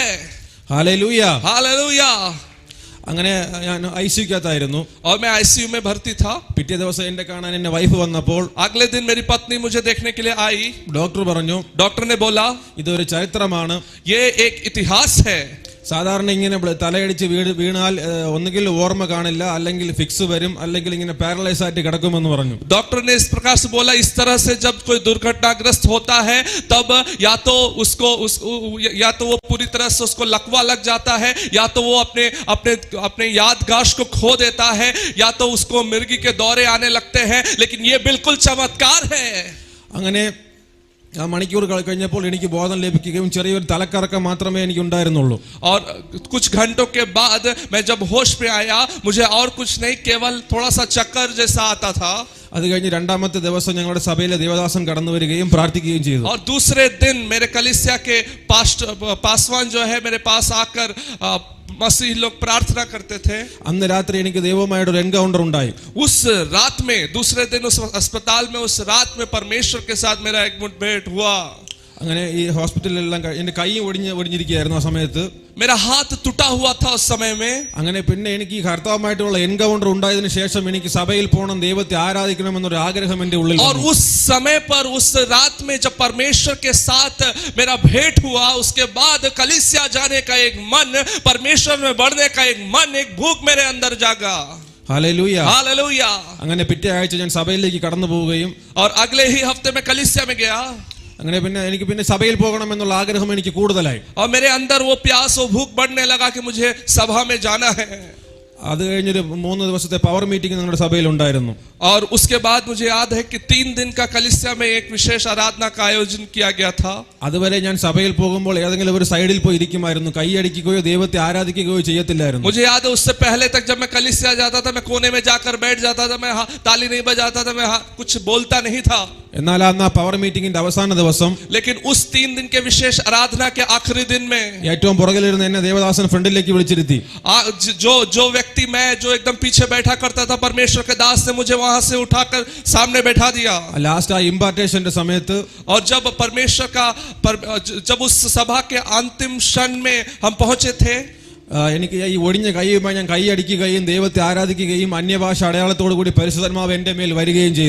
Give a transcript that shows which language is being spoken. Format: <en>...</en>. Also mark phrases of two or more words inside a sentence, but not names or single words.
<hi>हालेलुया, हालेलुया.</hi> <ml>അങ്ങനെ ഞാൻ ഐസിയുക്കകത്തായിരുന്നു.</ml> <hi>और मैं आईसीयू में भर्ती था.</hi> <ml>പിറ്റേ ദിവസം എന്നെ കാണാൻ എന്റെ വൈഫ് വന്നപ്പോൾ</ml> <hi>अगले दिन मेरी पत्नी मुझे देखने के लिए आई.</hi> <ml>ഡോക്ടർ പറഞ്ഞു,</ml> <hi>डॉक्टर ने बोला</hi> <ml>ഇതൊരു ചരിത്രമാണ്,</ml> <hi>ये एक इतिहास है.</hi> <ml>സാധാരണ ഇങ്ങനെ തലയടിച്ച് വീണാൽ ഒന്നുകിൽ ഓർമ്മ കാണില്ല, അല്ലെങ്കിൽ ഫിക്സ് വരും, അല്ലെങ്കിൽ ഇങ്ങനെ പാരലൈസ് ആയിട്ട് കിടക്കുമെന്ന് പറഞ്ഞു.</ml> <hi>डॉक्टर ने इस प्रकार से बोला इस तरह से जब कोई दुर्घटनाग्रस्त होता है तब या तो वो पूरी तरह से उसको लकवा लग जाता है, या तो वो अपने यादगाश को खो देता है, या तो उसको मिर्गी के दौरे आने लगते हैं. लेकिन ये बिल्कुल चमत्कार है.</hi> <ml>അങ്ങനെ ആ മണിക്കൂർ കഴിഞ്ഞപ്പോൾ എനിക്ക് ബോധം ലഭിക്കുകയും ചെറിയൊരു തലക്കറക്കം മാത്രമേ എനിക്ക് ഉണ്ടായിരുന്നുള്ളൂ.</ml> <hi>और कुछ घंटों के बाद मैं जब होश में आया मुझे और कुछ नहीं, केवल थोड़ा सा चक्कर जैसा आता था.</hi> <ml>അത് കഴിഞ്ഞ് രണ്ടാമത്തെ ദിവസം ഞങ്ങളുടെ സഭയിലെ ദേവദാസൻ കടന്നു വരികയും പ്രാർത്ഥിക്കുകയും ചെയ്തു.</ml> <hi>और दूसरे दिन मेरे कलीसिया के पासवान जो है मेरे पास आकर मसीह लोग प्रार्थना करते थे.</hi> <ml>അന്ന് രാത്രി എനിക്ക് ദൈവവുമായിട്ട് ഒരു എൻകൗണ്ടർ ഉണ്ടായി.</ml> <hi>उस रात में दूसरे दिन उस अस्पताल में उस रात में परमेश्वर के साथ मेरा एक मुठभेड़ हुआ.</hi> <ml>അങ്ങനെ ഈ ഹോസ്പിറ്റലിലെല്ലാം എന്റെ കൈ ഒടിഞ്ഞിരിക്കുകയായിരുന്നു ആ സമയത്ത്.</ml> <hi>मेरा हाथ टूटा हुआ था उस समय में.</hi> <ml>അങ്ങനെ പിന്നെ എനിക്ക് ഈ കർത്താവുമായിട്ടുള്ള എൻകൗണ്ടർ ഉണ്ടായതിനു ശേഷം എനിക്ക് സഭയിൽ പോകണം, ദൈവത്തെ ആരാധിക്കണമെന്നൊരു ആഗ്രഹം എന്റെ ഉള്ളിൽ</ml> <hi>और उस समय पर उस रात में जब परमेश्वर के साथ मेरा भेंट हुआ उसके बाद कलीसिया जाने का एक मन, परमेश्वर में बढ़ने का एक मन, एक भूख मेरे अंदर जागा.</hi> <ml>ഹല്ലേലൂയ.</ml> <hi>हालेलुया.</hi> <ml>അങ്ങനെ പിറ്റേ ആഴ്ച ഞാൻ സഭയിലേക്ക് കടന്നു പോവുകയും</ml> <hi>और अगले ही हफ्ते में कलीसिया में गया.</hi> <ml>അങ്ങനെ പിന്നെ എനിക്ക് പിന്നെ സഭയിൽ പോകണം എന്നുള്ള ആഗ്രഹം എനിക്ക് കൂടുതലായി.</ml> <hi>और मेरे अंदर वो प्यास वो भूख बढ़ने लगा कि मुझे सभा में जाना है.</hi> <ml>അത് കഴിഞ്ഞൊരു 3 ദിവസത്തെ</ml> <en>power meeting</en> <ml>ഞങ്ങളുടെ സഭയിൽ ഉണ്ടായിരുന്നു.</ml> <hi>और उसके बाद मुझे याद है कि 3 दिन का कलीसिया में एक विशेष आराधना का आयोजन किया गया था.</hi> <ml>അതുവരെ ഞാൻ സഭയിൽ പോകുമ്പോൾ ഏതെങ്കിലും ഒരു സൈഡിൽ പോയി ഇരിക്കുമായിരുന്നു, കൈയടിക്കുകയോ ദൈവത്തെ ആരാധിക്കുകയോ ചെയ്യത്തില്ലായിരുന്നു.</ml> <hi>मुझे याद है उससे पहले तक जब मैं कलीसिया जाता था मैं कोने में जाकर बैठ जाता था, मैं ताली नहीं बजाता था, मैं कुछ बोलता नहीं था.</hi> <ml>എന്നാൽ അന്ന് ആ</ml> <en>power meeting-ന്റെ</en> <ml>അവസാന ദിവസം,</ml> <hi>लेकिन उस 3 दिन के विशेष आराधना के आखिरी दिन में</hi> <ml>ഏറ്റവും പുറകിലിരുന്ന് എന്നെ ദേവദാസൻ ഫ്രണ്ടിലേക്ക് വിളിച്ചിരുത്തി.</ml> <hi>जो व्यक्ति मैं जो एकदम पीछे बैठा करता था, परमेश्वर के दास ने मुझे वहां से उठाकर सामने बैठा दिया.</hi> <ml>ലാസ്റ്റ് ആ ഇമ്പാർട്ടേഷന്റെ സമയത്ത്,</ml> <hi>और जब परमेश्वर का जब उस सभा के अंतिम क्षण में हम पहुंचे थे,</hi> <ml>എനിക്ക് ഈ ഒടിഞ്ഞ കൈയുമായി ഞാൻ കൈയടിക്കുകയും ദൈവത്തെ ആരാധിക്കുകയും അന്യഭാഷ അടയാളത്തോടു കൂടി പരിശുദ്ധാത്മാവ് എന്റെ മേൽ വരികയും ചെയ്തു.</ml>